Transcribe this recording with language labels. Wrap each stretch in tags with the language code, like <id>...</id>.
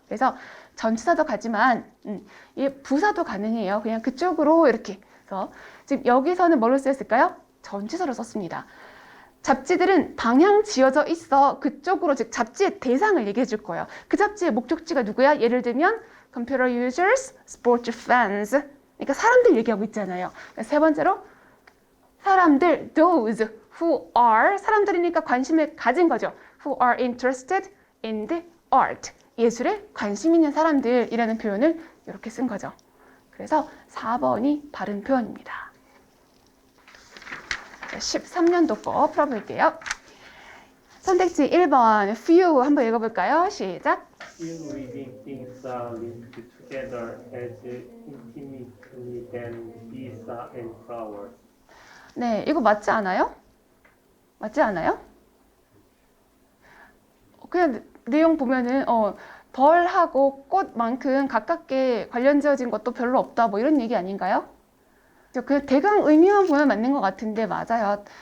<ko>그래서 전치사도 가지만 부사도 가능해요. 그냥 그쪽으로 이렇게. 그래서 지금 여기서는 뭘로 쓰였을까요? 전치사로 썼습니다. 잡지들은 방향 지어져 있어. 그쪽으로, 즉 잡지의 대상을 얘기해 줄 거예요. 그 잡지의 목적지가 누구야? 예를 들면</ko> <en>computer users, sports fans.</en> <ko>그러니까 사람들 얘기하고 있잖아요. 세 번째로 사람들,</ko> <en>those who are,</en> <ko>사람들이니까 관심을 가진 거죠.</ko> <en>who are interested in the art.</en> <ko>예술에 관심 있는 사람들이라는 표현을 이렇게 쓴 거죠. 그래서 4번이 바른 표현입니다. 13년도 거 풀어볼게요. 선택지 1번 few 한번 읽어볼까요? 시작.</ko> <en>Few living things are linked together as intimately than bees and flowers.</en> <ko>네, 이거 맞지 않아요? 맞지 않아요? 그냥 내용 보면은 벌하고 꽃만큼 가깝게 관련 지어진 것도 별로 없다. 뭐 이런 얘기 아닌가요? 그 대강 의미만 보면 맞는 것 같은데 맞아요.</ko>